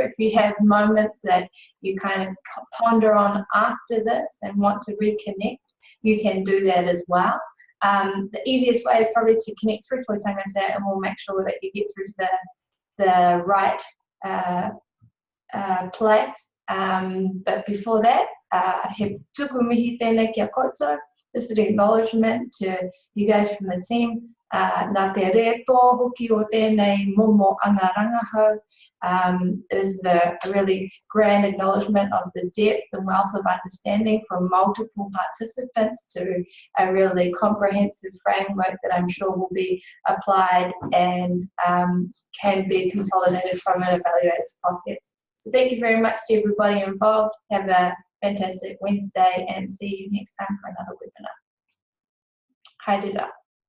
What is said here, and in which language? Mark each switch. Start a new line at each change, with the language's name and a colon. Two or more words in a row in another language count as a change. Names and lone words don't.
English: If you have moments that you kind of ponder on after this and want to reconnect, you can do that as well. The easiest way is probably to connect through to Tangata, and we'll make sure that you get through to the right place. But before that,
Māori: he tuku mihi tēnei kia koutou.
English: This is an acknowledgement to you guys from the team
Māori: Nā te reto hoki o tēnei momo anga rangahau
English: is a really grand acknowledgement of the depth and wealth of understanding from multiple participants to a really comprehensive framework that I'm sure will be applied and can be consolidated from an evaluative process. So thank you very much to everybody involved. Have a fantastic Wednesday and see you next time for another webinar.
Māori: Haere rā.